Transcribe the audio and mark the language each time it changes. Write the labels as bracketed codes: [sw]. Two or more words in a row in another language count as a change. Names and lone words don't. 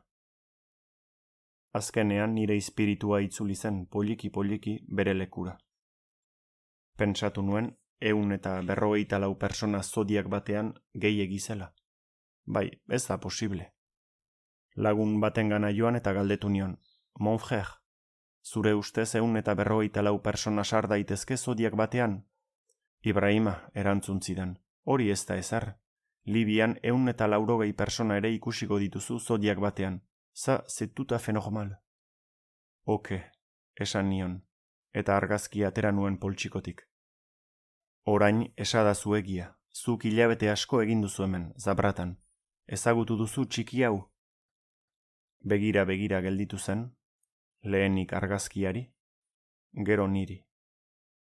[eu] Azkenean nire izpiritua itzuli zen poliki bere lekura. Pentsatu nuen 154 pertsona zodiak batean gehiegi zela. Bai, ez da posible. Lagun batengana joan eta galdetu nion, [fr] mon frère, [eu] zure ustez 154 pertsona sar daitezke zodiak batean? Ibrahima, erantzun zidan, hori ez da ezer. Libian 180 pertsona ere ikusiko dituzu zodiak batean. [fr] Ça, c'est tout à fait normal. [eu] Oke, esan nion, eta argazkia atera nuen poltsikotik. Orain esadazu egia, zuk hilabete asko egin duzu hemen, Zabratan. Ezagutu duzu txiki hau? Begira gelditu zen, lehenik argazkiari, gero niri.